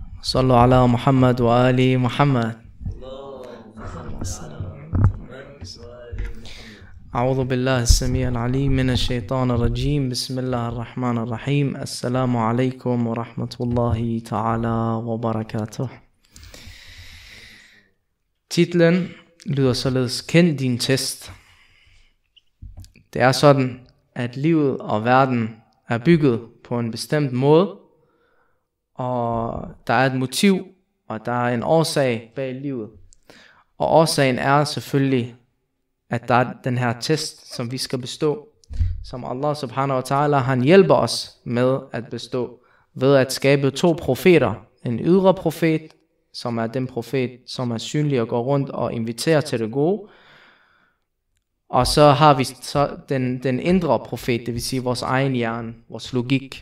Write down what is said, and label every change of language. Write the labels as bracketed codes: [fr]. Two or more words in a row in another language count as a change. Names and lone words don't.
[ar] صلوا على محمد وآل محمد. أعوذ بالله السميع العليم من الشيطان الرجيم. بسم الله الرحمن الرحيم. السلام عليكم ورحمة الله تعالى وبركاته. [da] Titlen lyder således: Kend din test. Det er sådan, at livet og verden er bygget på en bestemt måde, og der er et motiv, og der er en årsag bag livet. Og årsagen er selvfølgelig, at der er den her test, som vi skal bestå, som [ar] الله سبحانه وتعالى, [da] han hjælper os med at bestå, ved at skabe 2 profeter. En ydre profet, som er den profet, som er synlig og går rundt og inviterer til det gode. Og så har vi så den indre profet, det vil sige vores egen hjerne, vores logik.